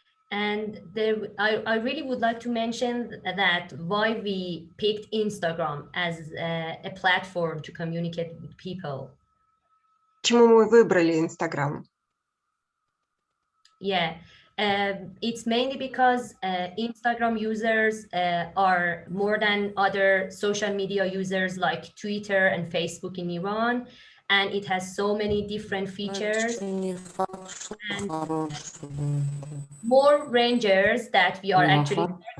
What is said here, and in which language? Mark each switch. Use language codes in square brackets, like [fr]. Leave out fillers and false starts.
[en] And I really would like to mention that why we picked Instagram as a platform to communicate with people. [ru] Почему мы выбрали Инстаграм? [en] Yeah, it's mainly because Instagram users are more than other social media users like Twitter and Facebook in Iran, and it has so many different features and more rangers that we are actually